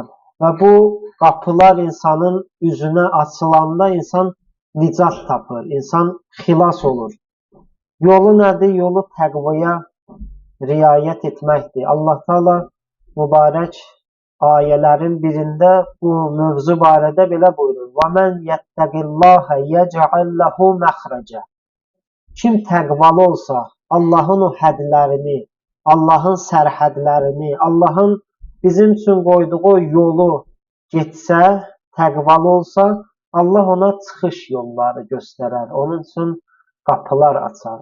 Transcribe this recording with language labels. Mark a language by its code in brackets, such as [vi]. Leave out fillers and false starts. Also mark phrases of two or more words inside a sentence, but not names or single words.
[az] Və bu qapılar insanın üzünə açılanda insan nicat tapır, insan xilas olur. Yolu nədir? Yolu təqvaya riayət etməkdir. Allah Teala mübarək ayələrin birində bu mövzu barədə belə buyurur. [ar] وَمَنْ يَتَّقِ اللّٰهَ يَجْعَلْ لَهُ مَخْرَجًا. [az] Kim təqvalı olsa, Allahın o hədlərini, Allahın sərhədlərini, Allahın bizim üçün qoyduğu yolu getsə, təqvalı olsa, Allah ona çıxış yolları göstərər. Onun üçün qapılar açar.